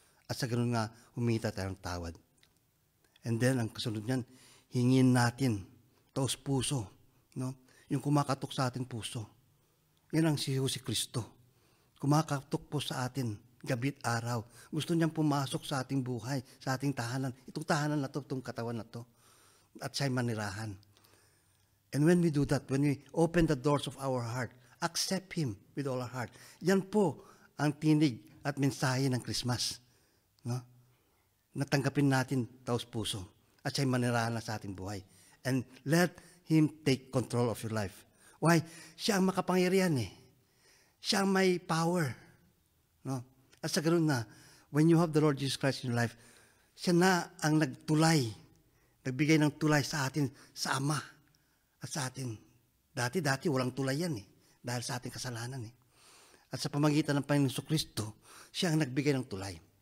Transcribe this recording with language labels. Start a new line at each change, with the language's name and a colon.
Filipino: At sa ganun nga, humingi tayo ng tawad.
English: And then,
Filipino: ang kasunod niyan, hingin natin, taos puso, no? Yung kumakatok sa ating puso. Yan ang si Kristo. Kumakatok po sa atin, gabi't araw. Gusto niyang pumasok sa ating buhay, sa ating tahanan. Itong tahanan na to, itong katawan na to. At siya'y manirahan.
English: And when we do that, when we open the doors of our heart, accept Him with all our heart.
Filipino: Yan po ang tinig at mensahe ng Christmas. No? Natanggapin natin taos puso. At siya'y manirahan na sa ating buhay.
English: And let Him take control of your life. Why?
Filipino: Siya ang makapangyarihan Siya ang may power. No? At sa ganun na,
English: when you have the Lord Jesus Christ in your life,
Filipino: siya na ang nagtulay, nagbigay ng tulay sa atin, sa Ama, at sa atin. Dati walang tulay yan dahil sa ating kasalanan At sa pamagitan ng Panginoon Jesucristo, siya ang nagbigay ng tulay.